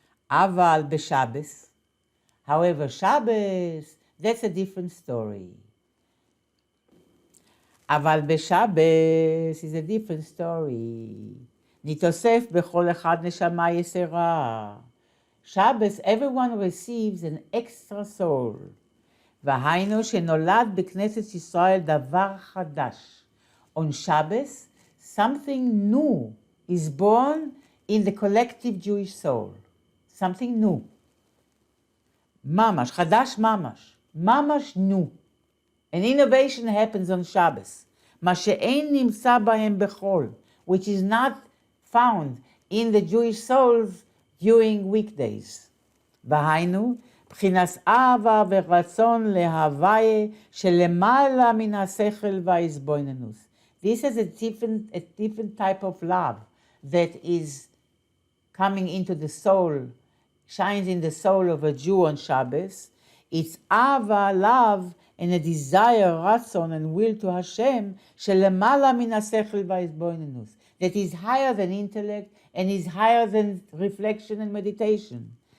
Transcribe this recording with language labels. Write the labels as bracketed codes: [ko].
[en] Aval b'Shabbos. However, Shabbos, that's a different story. Aval b'Shabbos is a different story. [he] נתוסף בכל אחד נשמה יסרה. [en] Shabbos, everyone receives an extra soul. [he] והיינו שנולד בכנסת ישראל דבר חדש. [en] On Shabbos, something new is born in the collective Jewish soul. Something new. Mamash, Chadash Mamash. Mamash new. An innovation happens on Shabbos. [he] מה שאין נמצא בהם בחול, [en] which is not found in the Jewish souls during weekdays. [he] והיינו, בחינת אהבה ורצון להוויה שלמעלה מן השכל וההתבוננות. [en] This is a different type of love that is coming into the soul, shines in the soul of a Jew on Shabbos. It's Ava, love, and a desire, ratzon, and will to Hashem, [he] shelemala min hasechel v'hizbonenus, [en] that is higher than intellect and is higher than reflection and meditation.